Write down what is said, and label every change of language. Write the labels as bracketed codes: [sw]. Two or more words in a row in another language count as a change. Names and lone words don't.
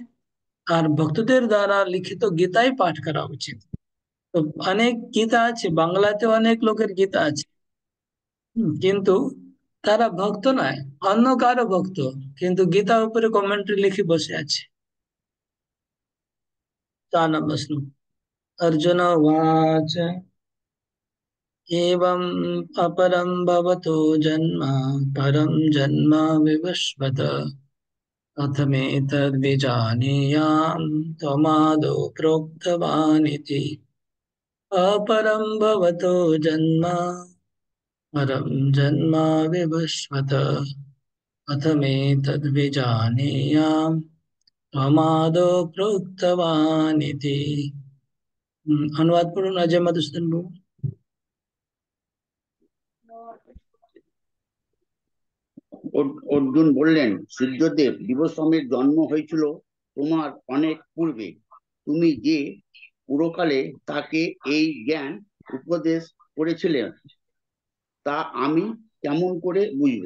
[bn] আর ভক্তদের দ্বারা লিখিত গীতাই পাঠ করা উচিত। তো অনেক গীতা আছে, বাংলাতে অনেক লোকের গীতা আছে, কিন্তু তারা ভক্ত নয়, অন্য কারো ভক্ত, কিন্তু গীতার উপরে কমেন্ট্রি লিখে বসে আছে। 4 নম্বর শ্লোক। [sa] अर्जुन उवाच एवं अपरं भवतो जन्म परं जन्म विवस्वत कथमेतद्विजानीयाम् त्वमादौ प्रोक्तवानिति। अपरं भवतो जन्म परं जन्म विवस्वत कथमेतद्विजानीयाम् त्वमादौ प्रोक्तवानिति। [bn] অনুবাদ পড়ো অজয় মধুসূদন বাবু। অর্জুন বললেন, সূর্যদেব বিভস্বামের জন্ম হয়েছিল তোমার অনেক পূর্বে। তুমি যে পুরকালে তাকে এই জ্ঞান উপদেশ করেছিলে তা আমি কেমন করে বুঝবো?